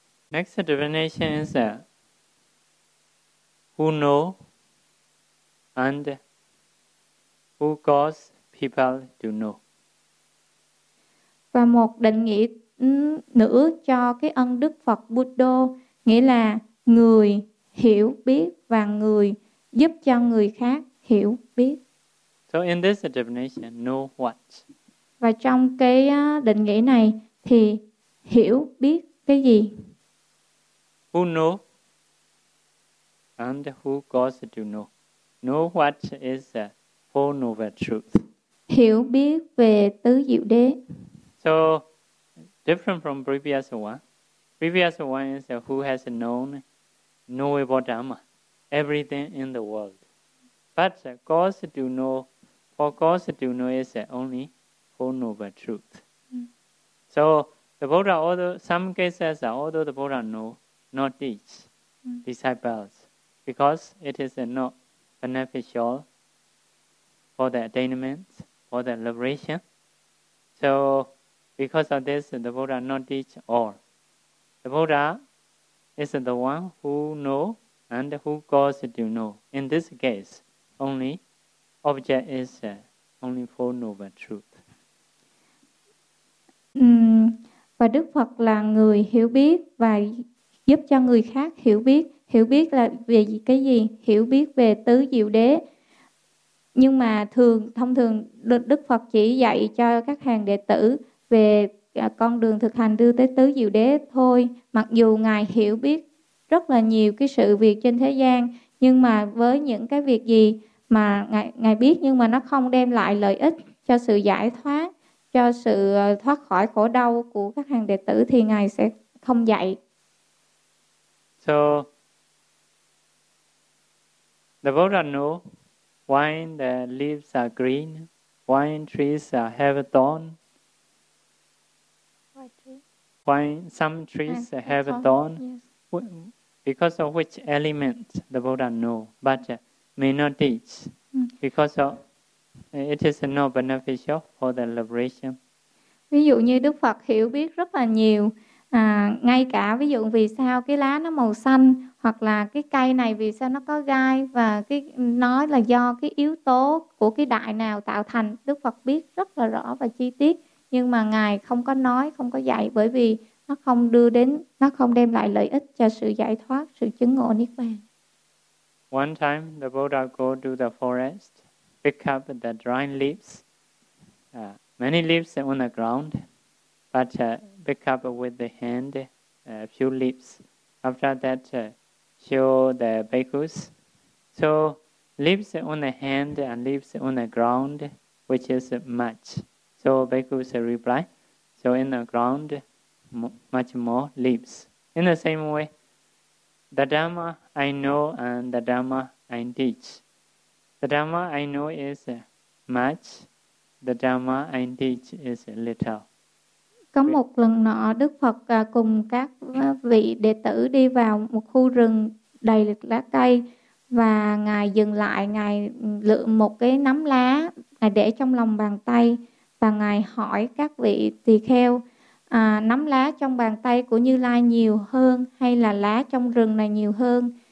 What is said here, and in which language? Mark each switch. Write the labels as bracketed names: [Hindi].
[English] Next divination is who know and who cause people to know. [Vietnamese] Và một định nghĩa nữa cho cái ân Đức Phật Buddha nghĩa là người hiểu biết và người giúp cho người khác hiểu biết. [English] So in this definition, know what? [Vietnamese] Và trong cái định nghĩa này thì hiểu biết cái gì? [English] Who know and who cause to know? Know what is the four noble truth? [Vietnamese] Hiểu biết về tứ diệu đế. [English] So different from previous one. Previous one is who has known. Knowable Dhamma, everything in the world. But cause to know, for cause to know is only four noble truth. So the Buddha, although some cases, although the Buddha know, not teach disciples, because it is not beneficial for the attainment, for the liberation. So because of this, the Buddha not teach all. The Buddha is the one who know and who cause to know. In this case, only object is only four noble truth. [Vietnamese] Và Đức Phật là người hiểu biết và giúp cho người khác hiểu biết. Hiểu biết là về cái gì? Hiểu biết về tứ diệu đế. Nhưng mà thông thường Đức Phật chỉ dạy cho các hàng đệ tử về con đường thực hành đưa tới tứ diệu đế thôi. Mặc dù Ngài hiểu biết rất là nhiều cái sự việc trên thế gian, nhưng mà với những cái việc gì mà Ngài biết nhưng mà nó không đem lại lợi ích cho sự giải thoát, cho sự thoát khỏi khổ đau của các hàng đệ tử thì Ngài sẽ không dạy. [English] So, the Buddha knew why the leaves are green, why trees have thorn, why some trees have thorn, because of which element the Buddha knew, but may not teach, because of it is not beneficial for the liberation. [Vietnamese] Ví dụ như Đức Phật hiểu biết rất là nhiều, ngay cả ví dụ vì sao cái lá nó màu xanh, hoặc là cái cây này vì sao nó có gai, và cái nó là do cái yếu tố của cái đại nào tạo thành, Đức Phật biết rất là rõ và chi tiết, nhưng mà Ngài không có nói, không có dạy, bởi vì nó không đưa đến, nó không đem lại lợi ích cho sự giải thoát, sự chứng ngộ Niết Bàn. [English] One time the Buddha go to the forest, pick up the dry leaves, many leaves on the ground, but pick up with the hand a few leaves. After that, show the bhikkhus. So leaves on the hand and leaves on the ground, which is much. So bhikkhus reply, so in the ground, much more leaves. In the same way, the Dhamma I know and the Dhamma I teach. The Dhamma I know is much. The Dhamma I teach is little. [Vietnamese] Có một lần nọ, Đức Phật cùng các vị đệ tử đi vào một khu rừng đầy lá cây, và Ngài dừng lại, Ngài lựa một cái nấm lá, Ngài để trong lòng bàn tay, và Ngài hỏi các vị tỳ kheo, nấm lá trong bàn tay của Như Lai nhiều hơn hay là lá trong rừng này nhiều hơn?